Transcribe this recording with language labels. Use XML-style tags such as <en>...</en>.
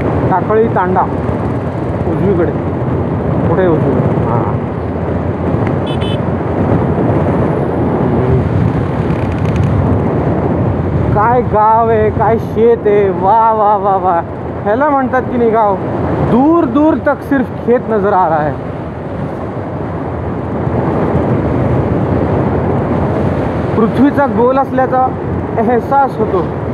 <mr>टाकळी तांडा उजवीकडे. कुठे उजवीकडे? हां. काय गाव आहे, काय शेत आहे. वा वा वा वा, ह्याला म्हणतात की नाही गाव.</mr> <hi>दूर दूर तक सिर्फ खेत नजर आ रहा है.</hi> <mr>पृथ्वीचा गोल असल्याचा एहसास होतो.</mr>